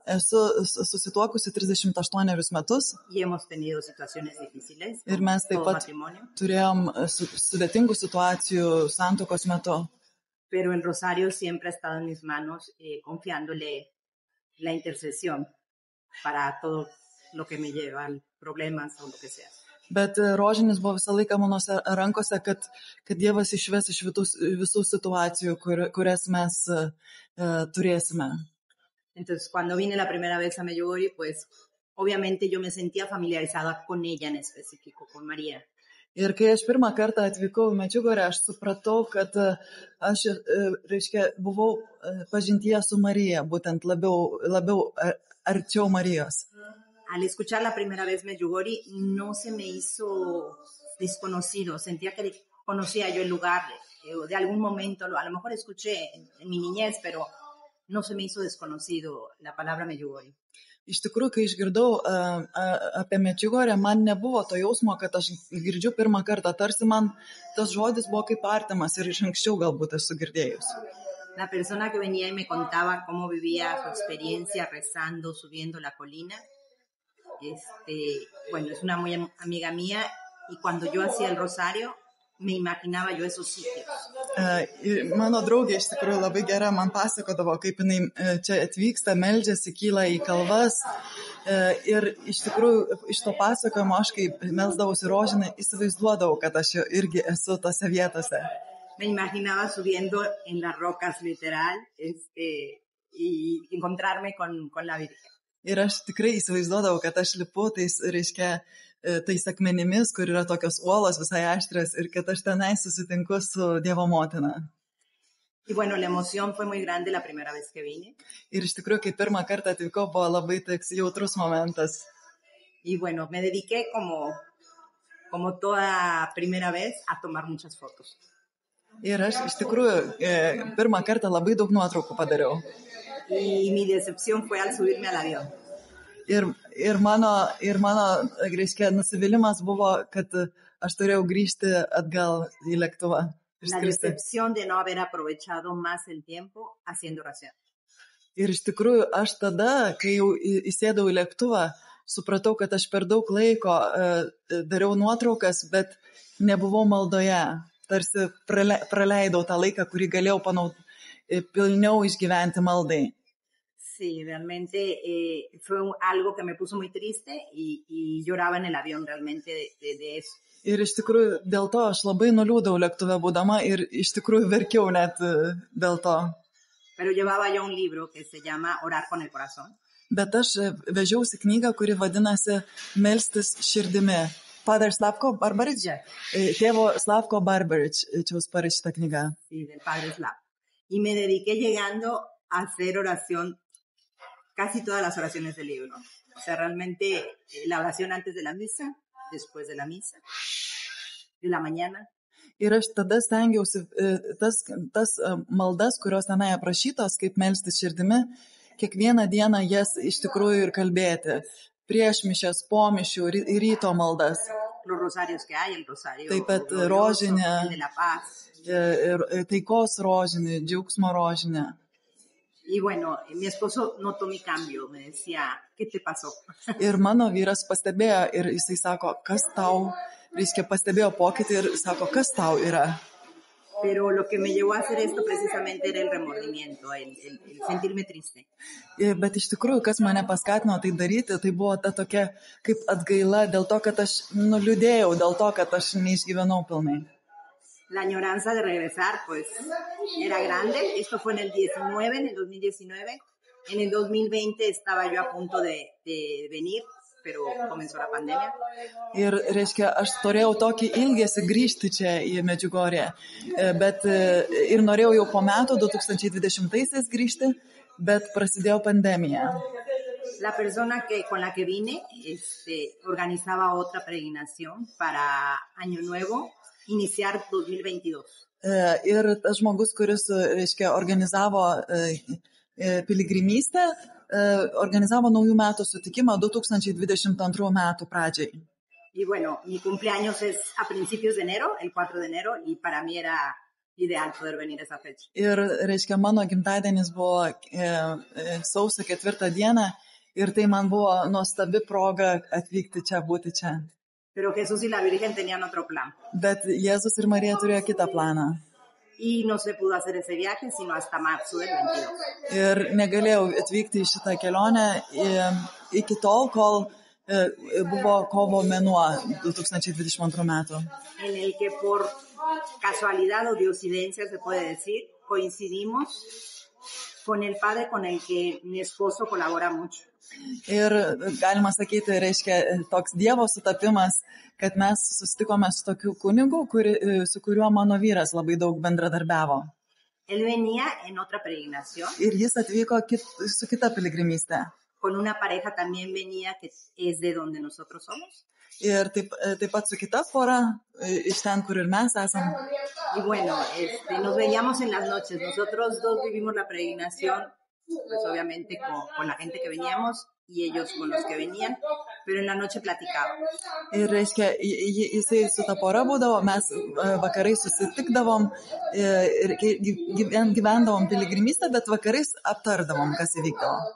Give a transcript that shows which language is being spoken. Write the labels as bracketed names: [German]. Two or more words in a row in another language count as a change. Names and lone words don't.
[Lithuanian] Esu susituokusi 38 metus. [Spanish] Y hemos tenido situaciones difíciles. [Lithuanian] Ir mes taip pat turėjom sudėtingų situacijų santuokos metu. [Spanish] Pero el rosario siempre ha estado en mis manos, confiándole la intercesión para todo lo que me lleva a problemas o lo que sea. [Lithuanian] Bet rožinis buvo visą laiką mano rankose, kad Dievas išves iš visų situacijų, kurias mes turėsime. [Spanish] Entonces, cuando vine la primera vez a Medjugorje, pues obviamente yo me sentía familiarizada con ella en específico, con María. [Lithuanian] Ir kai aš pirmą kartą atvykau į Medžiugorję, aš supratau, kad aš, reiškia, buvau pažintyje su Marija, būtent labiau arčiau Marijos. [Spanish] Al escuchar la primera vez Medjugorje, no se me hizo desconocido, sentía que conocía yo el lugar, de algún momento, a lo mejor escuché en mi niñez, pero no se me hizo desconocido la palabra Medjugorje. [Lithuanian] Iš tikrųjų, kai išgirdau apie Medžiugorję, man nebuvo to jausmo, kad aš girdžiu pirmą kartą, tarsi man tas žodis buvo kaip artimas ir iš anksčiau galbūt esu girdėjus. [Spanish] La persona que venía y me contaba cómo vivía su experiencia rezando, subiendo la colina, bueno, es una muy amiga mía y cuando yo hacía el rosario, me imaginaba yo esos sitios. [Lithuanian] Mano draugė iš tikrųjų labai gera man pasakodavo, kaip jinai čia atvyksta, meldžiasi, kyla į kalvas. Ir iš tikrųjų iš to pasakojimo aš, kai melsdavausi rožinį, įsivaizduodavau, kad aš irgi esu tose vietose. [Spanish] Me imaginaba subiendo en las rocas literal y encontrarme con la Virgen. [Lithuanian] Ir aš tikrai įsivaizduodavau, kad aš lipu tais akmenimis, kur yra tokios uolos visai aštrios ir kad aš tenai susitinku su Dievo motina. [Spanish] Y bueno, la emoción fue muy grande la primera vez que vine. [Lithuanian] Ir iš tikrųjų, kai pirmą kartą atvykau, buvo labai toks jautrus momentas. [Spanish] Y bueno, me dediqué como toda primera vez a tomar muchas fotos. [Lithuanian] Ir aš iš tikrųjų pirmą kartą labai daug nuotraukų padariau. [Spanish] Y mi decepción fue al subirme al avión. [Lithuanian] Ir mano reiškia, nusivylimas buvo, kad aš turėjau grįžti atgal į lėktuvą. [Spanish] La decepción de no haber aprovechado más el tiempo haciendo oración. [Lithuanian] Ir iš tikrųjų, aš tada, kai jau įsėdau į lėktuvą, supratau, kad aš per daug laiko dariau nuotraukas, bet nebuvau maldoje. Tarsi praleidau tą laiką, kurį galėjau pilniau išgyventi maldai. [Spanish] Sí, realmente fue algo que me puso muy triste y lloraba en el avión realmente de eso. [Lithuanian] Ir iš tikrųjų dėl to aš labai nuliūdau lėktuve būdama ir iš tikrųjų verkiau net dėl to. [Spanish] Pero llevaba yo un libro que se llama Orar con el corazón. [Lithuanian] Bet aš vežiausi knygą, kuri vadinasi Melstis širdimi. Father Slavko Barbarič. Tėvo Slavko Barbarič, čia parašyta knyga. [Spanish] Sí, del Padre Slavko. Y me dediqué llegando a hacer oración, casi todas las oraciones del libro. O sea, realmente la oración antes de la misa, después de la misa, de la mañana. [Lithuanian] Ir aš tada stengiausi tas maldas, kurios tenai aprašytos, kaip melstis širdimi, kiekvieną dieną jas iš tikrųjų ir kalbėti. Prieš mišias, po mišių, ryto maldas. [Spanish] Los rosarios que hay, el rosario [Lithuanian] taip pat [Spanish] glorioso, [Lithuanian] rožinė, [Spanish] el de la paz. [Lithuanian] Taikos rožinė, džiaugsmo rožinė. [Spanish] Y bueno, mi esposo notó mi cambio, me decía, ¿qué te pasó? [Lithuanian] Ir mano vyras pastebėjo ir jisai sako, kas tau, reiškia pastebėjo pokytį ir sako, kas tau yra. [Spanish] Pero lo que me llevó a hacer esto precisamente era el remordimiento, el sentirme triste. [Lithuanian] Bet iš tikrųjų, kas mane paskatino tai daryti, tai buvo ta tokia kaip atgaila dėl to, kad aš nuliūdėjau, dėl to, kad aš neišgyvenau pilnai. [Spanish] La añoranza de regresar, pues, era grande. Esto fue en el 2019. En el 2020 estaba yo a punto de venir, pero comenzó la pandemia. [Lithuanian] Ir, reiškia, aš turėjau tokį ilgesį grįžti čia į Medžiugorję, bet ir norėjau jau po metų, 2020-aisiais grįžti, bet prasidėjo pandemija. [Spanish] La persona con la que vine organizaba otra peregrinación para Año Nuevo, iniciar 2022. [Lithuanian] Ir tas žmogus, kuris, reiškia, organizavo piligrimystę, organizavo naujų metų sutikimą 2022 metų pradžiai. [Spanish] Y bueno, mi cumpleaños es a principios de enero, el 4 de enero, y para mí era ideal poder venir a esa fecha. [Lithuanian] Ir, reiškia, mano gimtadienis buvo sausio 4 dieną ir tai man buvo nuostabi proga atvykti čia, būti čia. [Spanish] Pero Jesús y la Virgen tenían otro plan. [Lithuanian] Bet Jėzus ir Marija turėjo kitą planą. [Spanish] Y no se pudo hacer ese viaje sino hasta marzo del 22. [Lithuanian] Ir negalėjau atvykti į šitą kelionę iki tol, kol buvo kovo mėnuo 2022 metų. [Spanish] En el que por casualidad o diosidencia se puede decir, coincidimos con el padre con el que mi esposo colabora mucho. [Lithuanian] Ir galima sakyti, reiškia, toks Dievo sutapimas, kad mes susitikome su tokiu kunigu, su kuriuo mano vyras labai daug bendradarbiavo. [Spanish] Él venía en otra peregrinación. [Lithuanian] Ir jis atvyko su kita piligrimystė. [Spanish] Con una pareja también venía que es de donde nosotros somos. [Lithuanian] Ir taip pat su kita pora, iš ten, kur ir mes esam. [Spanish] Y bueno, nos veíamos en las noches. Nosotros dos vivimos la peregrinación, pues obviamente con la gente que veníamos y ellos con los que venían, pero en la noche platicábamos. [Lithuanian] Ir reiškia, jisai su ta pora būdavo, mes vakarai susitikdavom ir gyvendavom piligrimystę, bet vakarais aptardavom, kas įvykdavo.